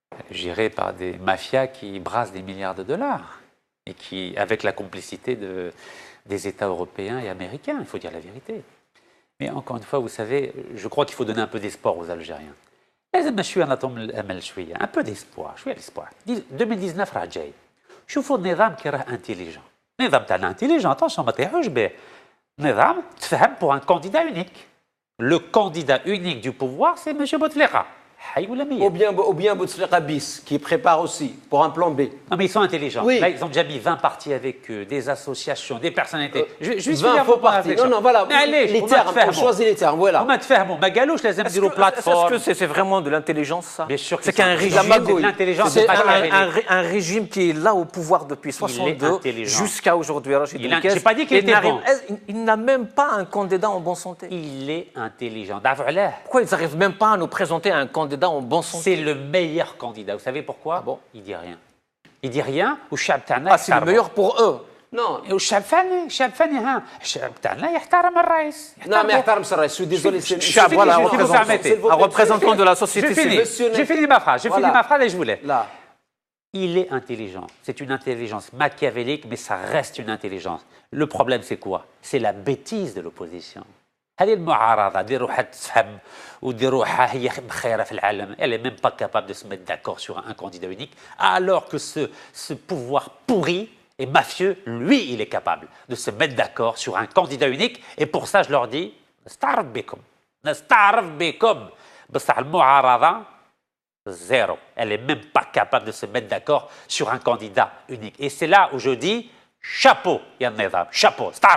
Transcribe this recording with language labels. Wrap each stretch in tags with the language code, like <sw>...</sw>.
<fr>Géré par des mafias qui brassent des milliards de dollars et qui, avec la complicité des États européens et américains, il faut dire la vérité. Mais encore une fois, vous savez, je crois qu'il faut donner un peu d'espoir aux Algériens. Un peu d'espoir, 2019</fr> <ar>راه جاي. شوفوا النظام كي راه intelligent. النظام تاعنا</ar> <fr>intelligent, attention</fr> <ar>ما تطيحوش به. نظام تفهم</ar> <fr>pour un candidat unique. Le candidat unique du pouvoir, c'est M. Bouteflika. Ou bien Bouteflika bis, qui prépare aussi pour un plan B. Non, mais ils sont intelligents. Oui. Là, ils ont déjà mis 20 partis avec eux, des associations, des personnalités. Je 20 faux partis. Non, voilà. Les termes, on choisit les termes, voilà. Est-ce que c'est vraiment de l'intelligence, ça? Bien sûr que c'est qu'un régime, c'est un régime qui est là au pouvoir depuis 62 jusqu'à aujourd'hui. J'ai pas dit qu'il était bon. Il n'a même pas un candidat en bonne santé. Il est intelligent. Pourquoi ils n'arrivent même pas à nous présenter un candidat candidat en bon sens. C'est le meilleur candidat. Vous savez pourquoi? Ah bon? Il dit rien. Il dit rien. Ah, c'est le meilleur pour eux. Non.</fr> <ar>والشعب فاني ها الشعب تاعنا يحترم الرئيس.</ar> <fr>Non, mais</fr> <ar>يحترم الرئيس.</ar> <fr>Je suis désolé. Chab, voilà, un représentant de la société civile. J'ai fini ma phrase. J'ai fini ma phrase et je voulais. Là. Il est intelligent. C'est une intelligence machiavélique, mais ça reste une intelligence. Le problème, c'est quoi? C'est la bêtise de l'opposition.</fr> <ar>هذه المعارضة دير روحها تفهم ودير روحها هي مخيرة في العالم.</ar> <fr>Elle est même pas capable de se mettre d'accord sur un candidat unique, alors que ce pouvoir pourri et mafieux, lui, il est capable de se mettre d'accord sur un candidat unique. Et pour ça, je leur dis,</fr> <ar>نستعرف بكم. بصح المعارضة zéro.</ar> <fr>Elle n'est même pas capable de se mettre d'accord sur un candidat unique. Et c'est là où je dis chapeau, Yann Nizam, chapeau.</fr>